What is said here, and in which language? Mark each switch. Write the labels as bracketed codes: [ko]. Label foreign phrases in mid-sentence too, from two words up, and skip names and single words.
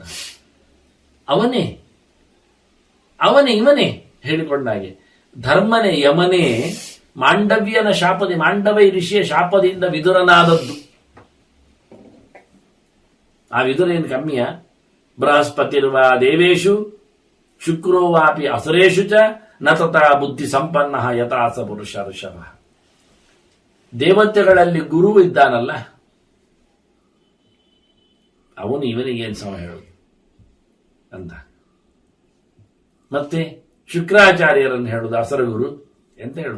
[kn] ಅವನೇ ಇವನೇ ಹೇಳಿಕೊಂಡಾಗೆ ಧರ್ಮನೇ ಯಮನೇ ಮಾಂಡವ್ಯನ ಶಾಪದಿ, ಮಾಂಡವ್ಯ ಋಷಿಯ ಶಾಪದಿಂದ ವಿದುರನಾದದ್ದು. ಆ ವಿದುರ ಏನು ಕಮ್ಮಿಯ? [sa] ಬೃಹಸ್ಪತಿರ್ವ ದೇವೇಶು ಶುಕ್ರೋ ವಾಪಿ ಅಸುರೇಶು ಚ ನ ತಥಾ ಬುದ್ಧಿ ಸಂಪನ್ನ ಯಥಾಸ ಪುರುಷ ಋಷಭ. [kn] ದೇವತೆಗಳಲ್ಲಿ ಗುರು ಇದ್ದಾನಲ್ಲ, ಅವನು ಇವನಿಗೆ ಏನು ಸಮ ಹೇಳುದು ಅಂತ. ಮತ್ತೆ ಶುಕ್ರಾಚಾರ್ಯರನ್ನು ಹೇಳುದು ಅಸರಗುರು ಎಂತ ಹೇಳುವ.